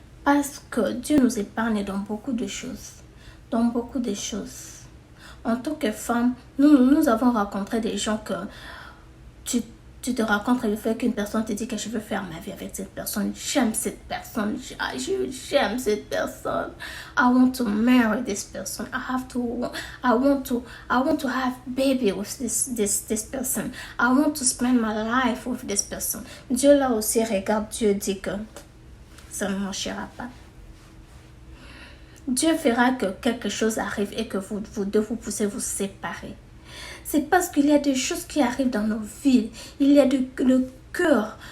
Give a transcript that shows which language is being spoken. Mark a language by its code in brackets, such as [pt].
[fr] Parce que Dieu nous épargne dans beaucoup de choses. Dans beaucoup de choses. En tant que femme, nous avons rencontré des gens que tu te rencontres le fait qu'une personne te dit que je veux faire ma vie avec cette personne. J'aime cette personne. J'aime cette personne. [en] I want to marry this person. I want to have baby with this person. I want to spend my life with this person. [fr] Dieu là aussi regarde, Dieu dit que ça ne marchera pas. Dieu fera que quelque chose arrive et que vous deux vous puissiez vous séparer. C'est parce qu'il y a des choses qui arrivent dans nos vies. Il y a le cœur.